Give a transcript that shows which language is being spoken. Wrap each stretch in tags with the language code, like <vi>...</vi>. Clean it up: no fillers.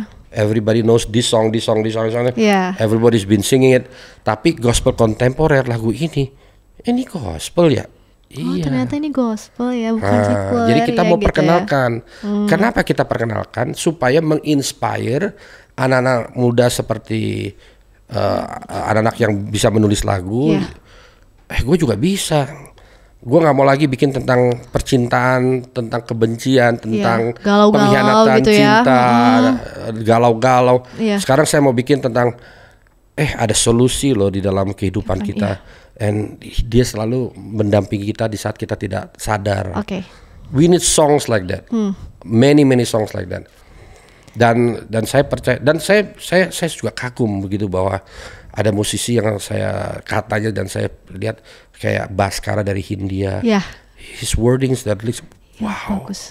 <en>Everybody knows this song. Everybody's been singing it.</en> <id>Tapi gospel kontemporer lagu ini gospel ya. Ternyata ini gospel ya, bukan sekuler. Jadi kita mau gitu perkenalkan. Kenapa kita perkenalkan? Supaya menginspire anak-anak muda seperti anak-anak yang bisa menulis lagu. Gue juga bisa. Gue nggak mau lagi bikin tentang percintaan, tentang kebencian, tentang pengkhianatan gitu cinta, galau-galau. Sekarang saya mau bikin tentang ada solusi loh di dalam kehidupan kita, and dia selalu mendampingi kita di saat kita tidak sadar.</id> <en>We need songs like that, many songs like that.</en> <id>Dan saya percaya, dan saya juga kagum begitu bahwa ada musisi yang saya katanya dan saya lihat kayak Baskara dari Hindia,</id> <en>his wordings that list, wow.</en>